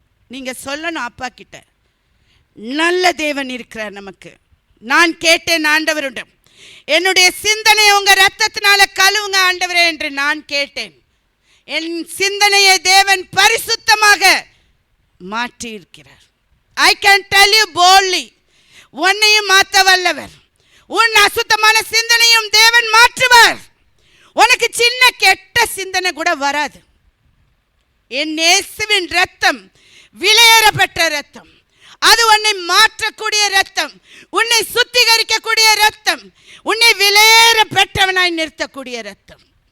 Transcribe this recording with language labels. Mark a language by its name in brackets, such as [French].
[Tamil] நீங்க சொல்லணும் அப்பா கிட்ட, நல்ல தேவன் இருக்கிறார் நமக்கு. நான் கேட்டேன் ஆண்டவரிடம், என்னுடைய சிந்தனை உங்க ரத்தத்தினால கழுவுங்க ஆண்டவரே என்று நான் கேட்டேன். என் சிந்தனையை தேவன் பரிசுத்தமாக மாற்றி இருக்கிறார். [English] I can tell you boldly, [Tamil] உன்னையும் மாற்ற வல்லவர். உன் அசுத்தமான சிந்தனையும் தேவன் மாற்றுவார். உனக்கு சின்ன கெட்ட சிந்தனை கூட வராது. என் இயேசுவின் ரத்தம் விலையேறப்பட்ட ரத்தம். அது உன்னை மாற்றக்கூடிய ரத்தம், உன்னை சுத்திகரிக்கக்கூடிய ரத்தம், உன்னை விலையேற பெற்றவனாய் நிறுத்தக்கூடிய ரத்தம்.